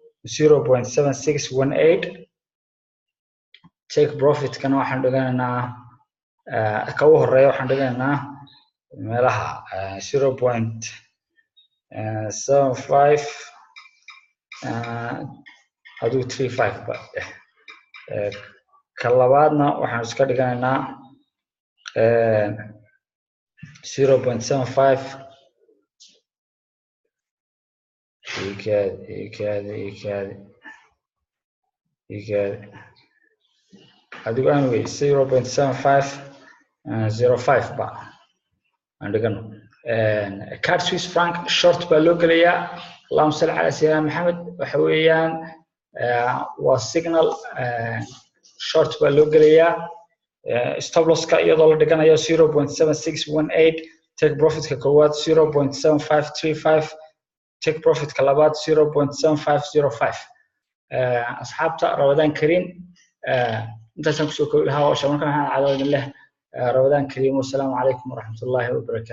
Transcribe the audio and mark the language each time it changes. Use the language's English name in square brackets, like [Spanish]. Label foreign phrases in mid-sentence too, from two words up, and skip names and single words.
[Somali] 0.7618 [English] take profit [Somali] kana waxaan dhiganaynaa ka u horeeyo waxaan dhiganaynaa meelaha 0.75 adigu 35 ba ka labaadna waxaan iska dhiganaynaa 0.75 adigu anyway 0.7505 ba andagano card [English] Swiss franc short [Somali] ba loo galayaa [Arabic] اللهم صل على سيدنا محمد [Somali] waxa weeyaan waa [English] signal short [Somali] ba loo galayaa [English] stop loss [Somali] ka iyadoo la dhiganayo 0.7618 [English] take profit [Somali] ka koowaad 0.7535 [English] take profit [Somali] ka labaad 0.7505 asxaabta [Arabic] رمضان كريم [Somali] intaasaan kusoo koobi lahaa oo shamarkan waxaan cadaalad leh [Arabic] رمضان كريم والسلام عليكم ورحمة الله وبركاته